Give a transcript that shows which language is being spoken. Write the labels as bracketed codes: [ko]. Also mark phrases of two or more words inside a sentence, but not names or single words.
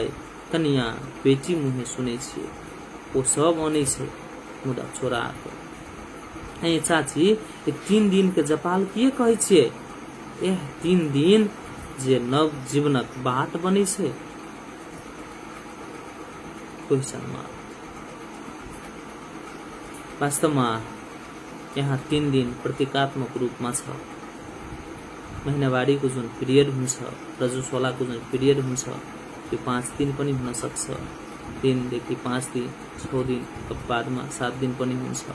[mai] कनिया बेटी मुहे सुने छिए ओ सब आने छै मुदा छोरा के। चाची ये 3 दिन के जपाल किए कहै छिए? एह 3 दिन जे नव जीवनक बाट बनै छै। [en] question mark. [ne] वास्तवमा यहाँ 3 दिन प्रतीकात्मक रूपमा छ। महिनावारीको जुन पिरियड हुन्छ, रजस्वलाको जुन पिरियड हुन्छ, त्यो 5 दिन पनि हुन सक्छ। 3 देखि 5 दिन, 6 दिन, बादमा 7 दिन पनि हुन्छ।